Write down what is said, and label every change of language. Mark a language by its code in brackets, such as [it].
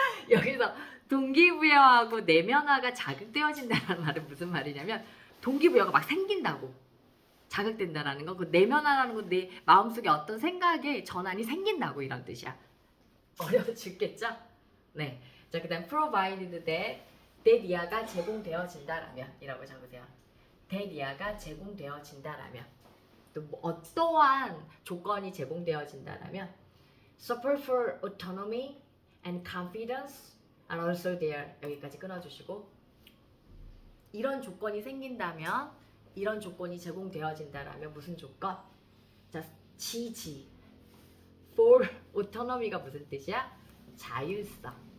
[ko] 여기서 동기부여하고 내면화가 자극되어진다는 말은 무슨 말이냐면 동기부여가 막 생긴다고 자극된다라는 거. 그 내면화라는 건 내 마음속에 어떤 생각에 전환이 생긴다고 이런 뜻이야. 어려워 죽겠죠? 네. 자, 그다음 [en] provided that [ko] 이하가 제공되어진다라면 이라고 적으세요. that 이하가 제공되어진다라면 또 뭐 어떠한 조건이 제공되어진다라면 [en] support for autonomy and confidence are also there. [ko] 여기까지 끊어주시고 이런 조건이 생긴다면 이런 조건이 제공되어진다라면 무슨 조건? 자, 지지 [en] for autonomy [ko] 가 무슨 뜻이야? 자율성.